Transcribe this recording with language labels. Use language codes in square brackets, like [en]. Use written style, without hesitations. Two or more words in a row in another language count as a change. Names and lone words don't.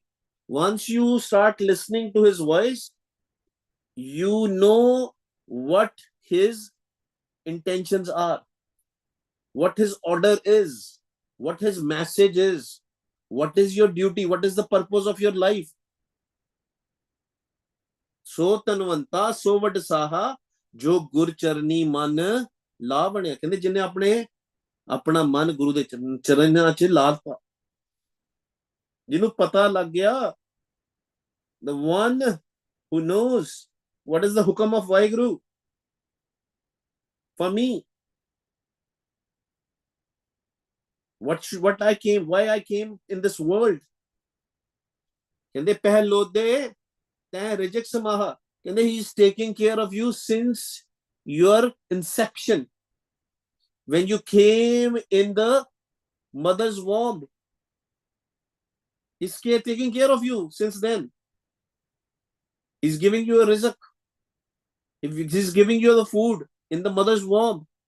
[en] Once you start listening to his voice, you know what his intentions are, what his order is, what his message is, what is your duty, what is the purpose of your life. [pa] ਸੋ ਤਨਵੰਤਾ, ਸੋ ਵਡਸਾਹਾ, ਜੋ ਗੁਰ ਚਰਨੀ ਮਨ ਲਾਵਣੇ. ਕਹਿੰਦੇ ਜਿਨੇ ਆਪਣਾ ਮਨ ਗੁਰੂ ਦੇ ਚਰਨਾਂ 'ਚ ਲਾਤਾ, ਜਿਹਨੂੰ ਪਤਾ ਲੱਗ ਗਿਆ, [en] the one who knows what is the hukam of Vaheguru for me, why I came in this world. [pa] ਕਹਿੰਦੇ ਪਹਿਲੋ ਦੇ ਤੈਂ ਰਿਜਕ ਸਮਾਹਾ, ਕਹਿੰਦੇ [en] he is taking care of you since your inception. When you came in the mother's womb, he's taking care of you since then. He's giving you a rizq. He's giving you the food in the mother's womb.